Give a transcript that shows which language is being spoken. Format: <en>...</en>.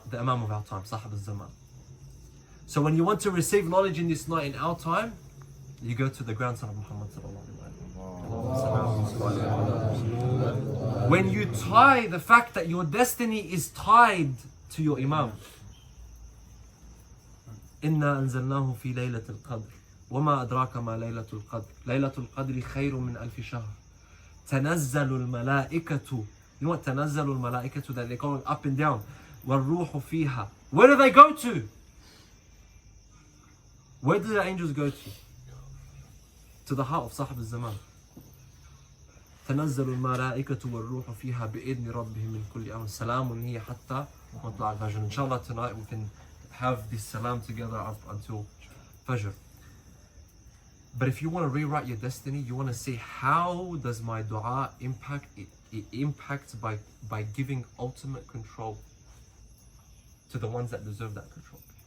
<en>The Imam of our time, Sahib al-Zaman. So when you want to receive knowledge in this night in our time, you go to the grandson of Muhammad sallallahu alaihi wasallam. When you tie the fact that your destiny is tied to your Imam.</en> <ar>Inna anzalnahu fi Laylat Al Qadr. وما أدراك ما ليلة القدر ليلة القدر خير من ألف شهر تنزل الملائكة.</ar> <en>You know what</en> <ar>تنزل الملائكة,</ar> <en>that they're going up and down.</en> <ar>والروح فيها.</ar> <en>Where do they go to? Where do the angels go to? To the heart of Sahib al-Zaman.</en> <ar>تنزل الملائكة والروح فيها بإذن ربهم من كل أمر سلام هي حتى مطلع الفجر.</ar> <en>Inshallah tonight we can have this salam together up until Fajr. But if you want to rewrite your destiny, you want to say, how does my dua impact? It impacts by giving ultimate control to the ones that deserve that control.</en>